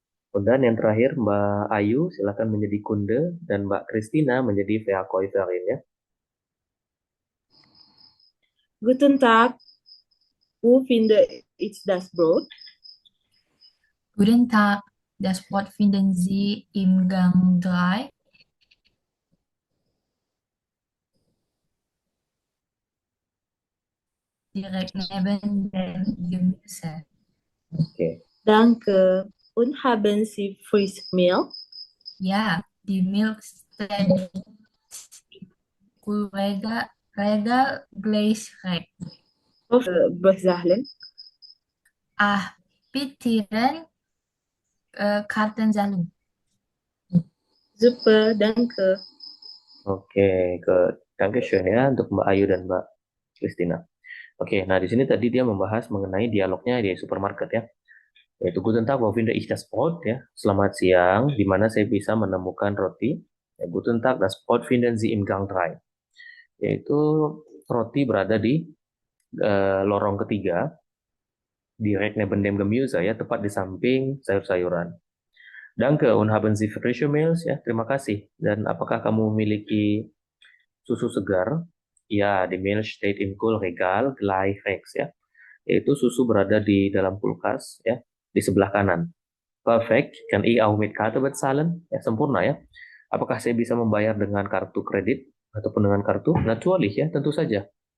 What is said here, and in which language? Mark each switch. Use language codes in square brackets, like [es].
[id] Dan yang terakhir Mbak Ayu silakan menjadi kunde dan Mbak Christina menjadi Verkäuferin ya. [de] Guten Tag, wo finde ich das Brot? Guten Tag, das Brot finden Sie im Gang 3. Direkt neben dem Gemüse. Oke. Danke. Und haben Sie frische Milch? Ja, die Milch steht im Kühlregal gleich rechts. Bezahlen? Akzeptieren Kartenzahlung. Super, danke. [id] Oke, Dankeschön ya untuk Mbak Ayu dan Mbak Christina. Oke, nah di sini tadi dia membahas mengenai dialognya di supermarket ya. [de] Yaitu Guten Tag, wo finde ich das Brot ya. [id] Selamat siang, di mana saya bisa menemukan roti. [de] Ya, Guten Tag, das Brot finden Sie im Gang 3. [id] Yaitu roti berada di lorong ketiga, [de] direkt neben dem Gemüse [id] ya, tepat di samping sayur-sayuran. [de] Danke und haben Sie frische Milch ya, [id] terima kasih. Dan apakah kamu memiliki susu segar? [de] Ya, die Milch steht im Kühlregal gleich rechts ya. [id] Yaitu susu berada di dalam kulkas ya, di sebelah kanan. [de] Perfect, kann ich auch mit Karte bezahlen? [id] Ya, sempurna ya. Apakah saya bisa membayar dengan kartu kredit ataupun dengan kartu? [de] Natürlich [id] ya, tentu saja.